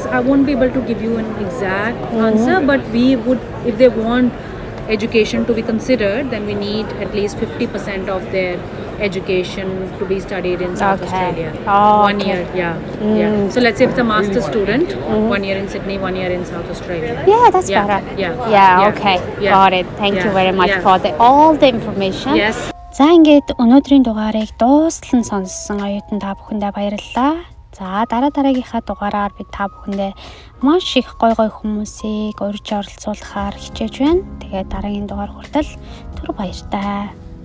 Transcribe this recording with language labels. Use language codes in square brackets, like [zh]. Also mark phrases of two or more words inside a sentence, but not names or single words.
[en] I won't be able to give you an exact answer, but we would, if they want education to be considered, then we need at least 50% of their education to be studied in South Australia. 1 year, So let's say if it's a master's student, 1 year in Sydney, 1 year in South Australia. That's better. Got it. Thank you very much for all the information. [mn] За ингээд өнөөдрийн дугаарыг дуустал нь сонссон оюутан та бүхэндээ баярлалаа. За дараагийнхаа дугаараар би та бүхэндээ маш их гой хүмүүсийг урьж оролцуулахаар хичээж байна. Тэгээд дараагийн дугаар хүртэл түр баяртай.